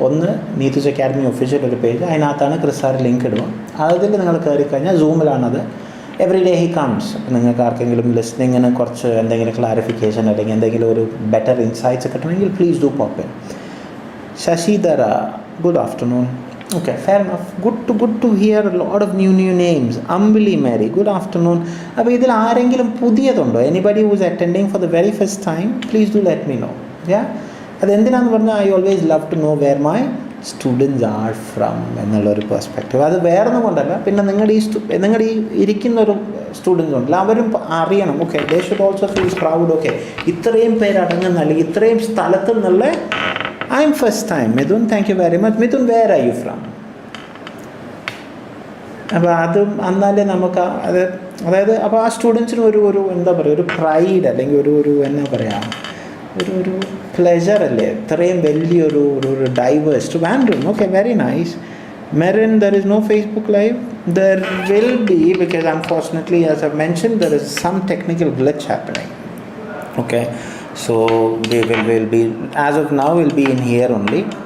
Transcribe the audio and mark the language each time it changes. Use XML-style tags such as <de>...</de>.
<ml>ഒന്ന് നീത്തൂസ് academy official ഒരു page, അതിനകത്താണ് ക്രിസ് സാർ ലിങ്ക് ഇടുക. അതിൽ നിങ്ങൾ കയറി കഴിഞ്ഞാൽ സൂമിലാണത്.</ml> <en>Every day he comes.</en> <ml>അപ്പോൾ നിങ്ങൾക്ക് ആർക്കെങ്കിലും ലിസ്ണിങ്ങിന് കുറച്ച് എന്തെങ്കിലും ക്ലാരിഫിക്കേഷൻ അല്ലെങ്കിൽ എന്തെങ്കിലും ഒരു ബെറ്റർ ഇൻസൈറ്റ്സ് കിട്ടണമെങ്കിൽ</ml> <en>Please do pop in. Sasidhara good afternoon. Okay, fair enough. Good to hear a lot of new names. Ambili Mary, good afternoon.</en> <ml>അപ്പോൾ ഇതിൽ ആരെങ്കിലും പുതിയതുണ്ടോ?</ml> <en>Anybody who is attending for the very first time, please do let me know. Yeah,</en> <ml>അതെന്തിനാന്ന് പറഞ്ഞാൽ</ml> <en>I always love to know where my students are from</en> <ml>എന്നുള്ളൊരു perspective. അത് വേറൊന്നും കൊണ്ടല്ല, പിന്നെ നിങ്ങളുടെ ഈ ഇരിക്കുന്നൊരു സ്റ്റുഡൻസ് ഉണ്ടല്ലോ അവരും അറിയണം.</ml> <en>Okay, they should also feel proud. Okay,</en> <ml>ഇത്രയും പേരടങ്ങുന്ന അല്ലെങ്കിൽ ഇത്രയും സ്ഥലത്തു നിന്നുള്ള</ml> <en>I am first time. Mithun, thank you very much. Mithun, where are you from?</en> <ml>അപ്പോൾ അതും എന്നാലേ നമുക്ക് അതായത് അപ്പോൾ ആ സ്റ്റുഡൻസിന് ഒരു എന്താ പറയുക, ഒരു പ്രൈഡ് അല്ലെങ്കിൽ ഒരു എന്നാ പറയുക, ഒരു പ്ലെഷർ അല്ലേ ഇത്രയും വലിയൊരു diverse to വാൻഡ്രൂം.</ml> <en>Okay, very nice. Merin, there is no Facebook Live. There will be, because unfortunately, as I've mentioned, there is some technical glitch happening. Okay. So we will be, as of now we'll be in here only.</en>